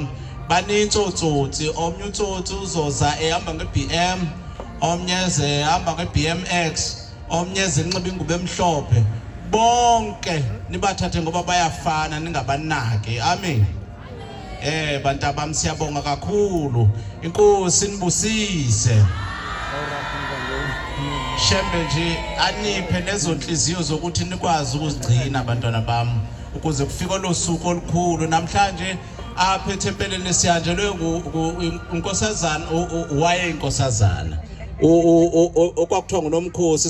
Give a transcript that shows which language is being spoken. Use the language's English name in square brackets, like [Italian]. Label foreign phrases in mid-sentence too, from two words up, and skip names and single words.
[Zulu] Baninzi otsotsi, omnye utsotsi uzoza ehamba nge-BM, omnye ehamba nge-BMX, omnye enxiba ingubo emhlophe. Bonke nibathathe ngoba bayafana, ningabanaki. [Xhosa] Amen. Bantwana bam siyabonga kakhulu. Inkosi inibusise. [Zulu] Shembe nje aniphe nezo nhliziyo zokuthi nikwazi ukuzigcina bantwana bam ukuze kufike lo suku olukhulu. [Xhosa] Namhlanje apha ethempeleni siyanjelwe unkosazana wayeyinkosazana okwakuthiwa nguNomkhosi.